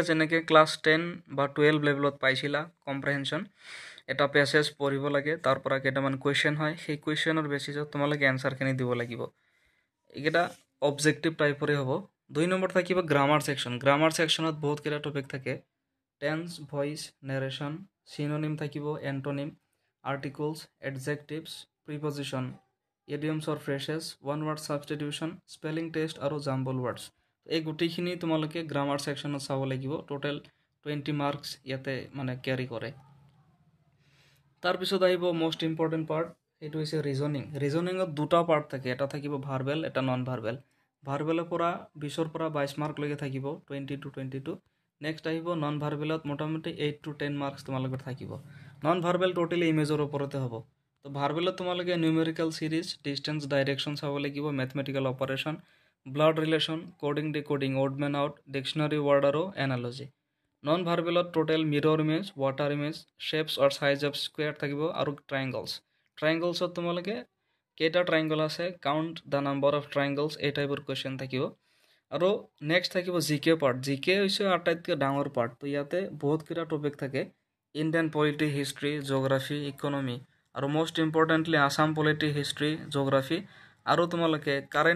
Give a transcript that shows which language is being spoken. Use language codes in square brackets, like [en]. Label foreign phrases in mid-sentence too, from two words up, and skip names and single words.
[as] যেনেকে ক্লাস 10 বা 12 লেভেলত পাইছিলা কম্প্ৰিহেনশন এটা প্যাসেজ পঢ়িব লাগে তাৰ পৰা কেইটামান কোৱেশ্চন হয় সেই কোৱেশ্চনৰ বেসিছত তোমালোকে আনসাৰখিনি দিব লাগিব এটা অবজেক্টিভ টাইপৰে হ'ব 2 নম্বৰ থাকিব গ্ৰামাৰ সেকশনত বহুত কেইটা টপিক থাকে [en] tense voice narration synonym [as] থাকিব [en] antonym articles adjectives preposition idioms or phrases one word substitution spelling test [as] আৰু [en] jumble words [as] এই গুটিখিনি তোমালোকে গ্ৰামাৰ সেকশনত চাব লাগিব [en] total 20 marks [as] ইয়াতে মানে ক্যাৰি কৰে তাৰ পিছত আহিব [en] most important part [as] এটো হৈছে ৰিজনিংত দুটা পাৰ্ট থাকে এটা থাকিব ভাৰ্বেল এটা নন ভাৰ্বেলৰ পৰা 20 ৰ পৰা 22 মার্ক লৈকে থাকিব [en] 20 to 22 next [as] আহিব [en] non verbal [as] মোটামুটি [en] 8 to 10 marks [as] তোমালোকৰ থাকিব [en] non verbal totally image [as] ওপৰতে হ'ব তো ভাৰ্বেলত তোমালোকে [en] numerical series distance direction [as] চাব লাগিব [en] mathematical operation blood relation coding decoding odd man out dictionary word [as] আৰু [en] analogy non verbal total mirror image water image shapes or size of square [as] থাকিব আৰু ট্ৰায়াঙ্গলছত তোমালোকে কেইটা ট্ৰায়াঙ্গল আছে [en] count the number of triangles [as] এই টাইপৰ কোৱেশ্চন থাকিব আৰু নেক্সট থাকিব [en] GK part [as] জিকে হৈছে আটাইতকৈ ডাঙৰ পাৰ্ট তো ইয়াতে বহুত কেইটা টপিক থাকে [en] Indian polity history geography economy [as] আৰু [en] most importantly Assam polity history geography [as] আৰু তোমালোকে কাৰেন্ট